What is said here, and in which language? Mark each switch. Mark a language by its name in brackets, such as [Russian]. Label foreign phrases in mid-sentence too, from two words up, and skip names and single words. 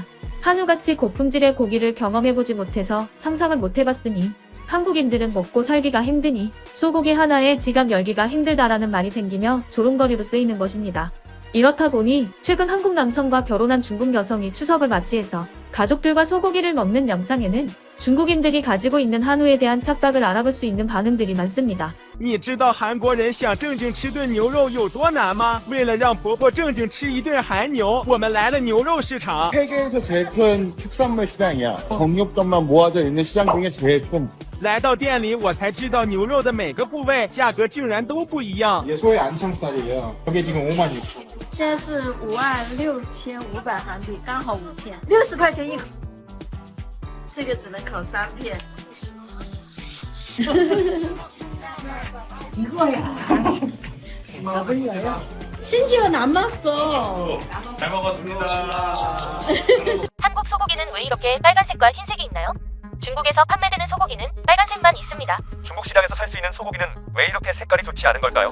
[Korean] 한우같이 고품질의 고기를 경험해보지 못해서 상상을 못해봤으니 한국인들은 먹고 살기가 힘드니 소고기 하나에 지갑 열기가 힘들다라는 말이 생기며 조롱거리로 쓰이는 것입니다. 이렇다 보니 최근 한국 남성과 결혼한 중국 여성이 추석을 맞이해서 가족들과 소고기를 먹는 영상에는 중국인들이 가지고 있는 한우에 대한 착각을 알아볼 수 있는 반응들이 많습니다. [Chinese] 你知道韩国人想正经吃顿牛肉有多难吗？为了让婆婆正经吃一顿韩牛，我们来了牛肉市场。 [Korean] 세계에서 제일 큰 축산물 시장이야. 정육점만 모아져 있는 시장 중에 제일 큰. [Chinese] 来到店里，我才知道牛肉的每个部位价格竟然都不一样。 [Korean] 이게 소의 안창살이에요. 저게 지금 56,000원. [Chinese] 现在是56,500韩币，刚好5片，60块钱一口。这个只能烤3 片。이거야. [Korean] 심지어 남았어. 잘 먹었습니다. 한국 소고기는 왜 이렇게 빨간색과 흰색이 있나요? 중국에서 판매되는 소고기는 빨간색만 있습니다. 중국 시장에서 살 수 있는 소고기는 왜 이렇게 색깔이 좋지 않은 걸까요?